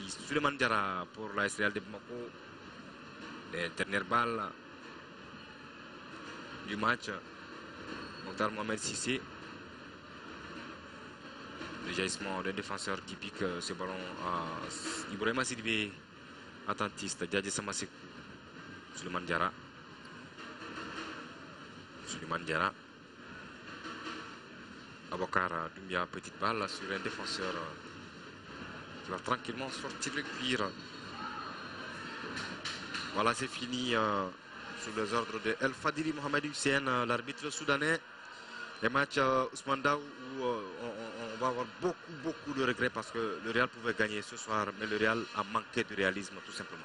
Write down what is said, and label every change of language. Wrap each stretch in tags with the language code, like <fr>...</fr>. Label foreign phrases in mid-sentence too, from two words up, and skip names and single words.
<fr>Suleiman Diarra pour la SRL de Bamako. Les dernières balles du match. Mokhtar Mohamed Sissé. Le jaillissement d'un défenseur qui pique ce ballon à Ibrahima Sidibé, attentiste, Diadji Samasekou. Suleiman Diarra. Suleiman Diarra. Abokar Doumbia, petite balle sur un défenseur qui va tranquillement sortir le cuir. Voilà, c'est fini sous les ordres de El Fadili Mohamed Hussein, l'arbitre soudanais. Les matchs Ousmane Daou où on va avoir beaucoup de regrets parce que le Real pouvait gagner ce soir, mais le Real a manqué de réalisme tout simplement.</fr>